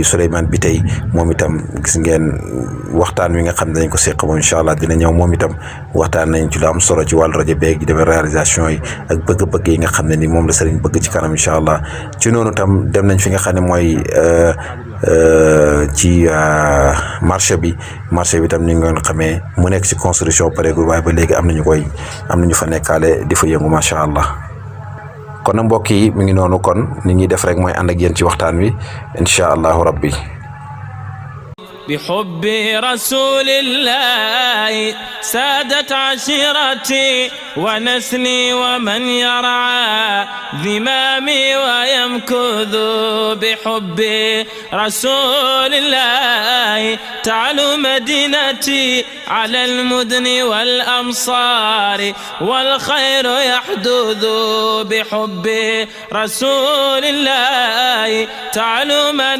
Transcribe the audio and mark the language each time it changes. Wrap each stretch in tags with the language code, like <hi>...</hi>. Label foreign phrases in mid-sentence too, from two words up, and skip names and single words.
<wo>Souleymane Biteye moom itam gis ngeen waxtaan wi nga xam ne dañ ko seq moom</wo> <ar>إن شاء الله</ar> <wo>dina ñëw moom itam waxtaan nañ ci lu am solo ci wàllu rajo beeg demee réalisation yi ak bëgg-bëgg yi nga xam ne ni moom la sëriñ bëgg ci kanam</wo> <ar>إن شاء الله</ar> <wo>ci noonu tam dem nañ fi nga xam ne mooy ci marché bi tam ni nga xamee mu nekk ci construction pareegul waaye ba léegi am nañu fa nekkaale di fa yëngu</wo> <ar>ما شاء الله.</ar> <wo>kon nag mbokk yi mi ngi noonu kon ni ñuy def rek mooy ànd ak yéen ci waxtaan wi</wo> <ar>إن شاء الله ربي. بحب رسول الله سادت عشيرتي ونسلي ومن يرعى ذمامي ويمكث بحب رسول الله تعلو مدينتي على المدن والأمصار والخير يحدث بحب رسول الله تعلو</ar>